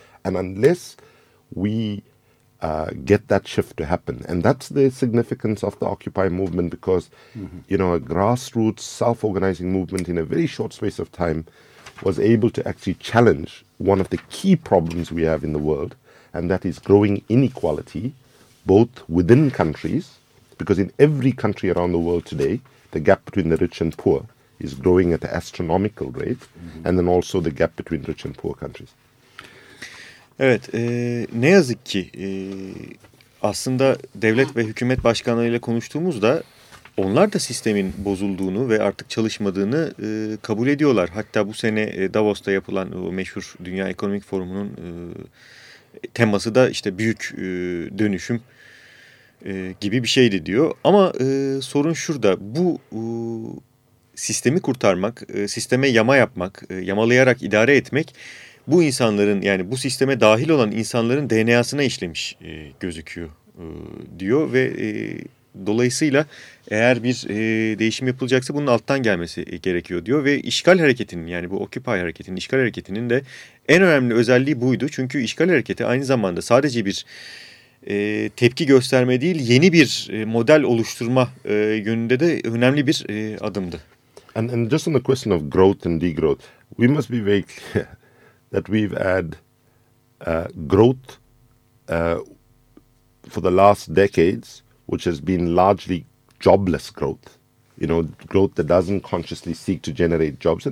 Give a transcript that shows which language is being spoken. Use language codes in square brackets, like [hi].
[en] And unless we get that shift to happen, and that's the significance of the Occupy movement, because, you know, a grassroots self-organizing movement in a very short space of time was able to actually challenge one of the key problems we have in the world, and that is growing inequality, both within countries, because in every country around the world today, the gap between the rich and poor is growing at an astronomical rate, and then also the gap between rich and poor countries. [tr] Evet, ne yazık ki aslında devlet ve hükümet başkanlarıyla konuştuğumuzda onlar da sistemin bozulduğunu ve artık çalışmadığını kabul ediyorlar. Hatta bu sene Davos'ta yapılan o meşhur Dünya Ekonomik Forumu'nun teması da işte büyük dönüşüm gibi bir şeydi diyor. Ama sorun şurada, bu sistemi kurtarmak, sisteme yama yapmak, yamalayarak idare etmek bu insanların, yani bu sisteme dahil olan insanların DNA'sına işlemiş gözüküyor diyor. Ve dolayısıyla eğer bir değişim yapılacaksa bunun alttan gelmesi gerekiyor diyor. Ve işgal hareketinin, yani bu Occupy hareketinin, işgal hareketinin de en önemli özelliği buydu. Çünkü işgal hareketi aynı zamanda sadece bir tepki gösterme değil, yeni bir model oluşturma yönünde de önemli bir adımdı. [en] And just on the question of growth and degrowth, we must be very clear that we've had growth for the last decades, which has been largely jobless growth, you know, growth that doesn't consciously seek to generate jobs.